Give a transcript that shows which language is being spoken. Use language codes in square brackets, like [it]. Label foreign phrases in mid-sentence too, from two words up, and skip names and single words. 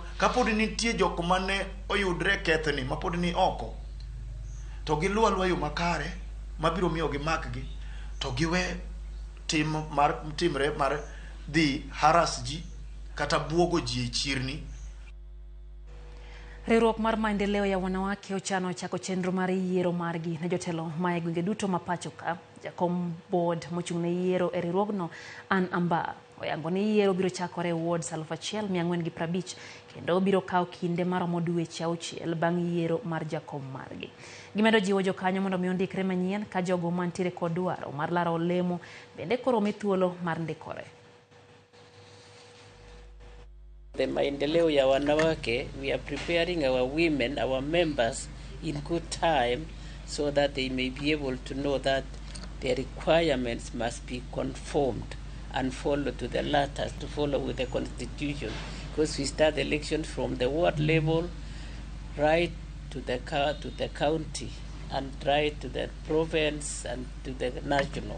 [luo] Kapod nitie jok mane oyudre kethni mapod ni oko to giluwa luwa yo makare mabiro miyo gimakgi to giwe timre mar dhi harass ji kata buogo ji e chirni. Riwruok mar maendeleo ya wanawake ochano chako chenro mar yiero margi ne jotelo ma gwenge duto ma pacho ka. Jakom board mochung' ne yiero e riwruogno Ann Amba oyango ni yiero biro chakore wards 1450 kendo biro kawo kinde maromo dweche 6 bang' yiero mar jakom margi. Gimedo jiwo jokanyo mondo mi ondikre manyien ka jogo mantiere kod dwaro mar laro olemo bende koro mi thuolo mar ndikore. [en] The maendeleo ya wanawake, we are preparing our women, our members in good time so that they may be able to know that the requirements must be conformed and follow to the letters, to follow with the constitution, because we start the elections from the ward level right to the county and right to the province and to the national.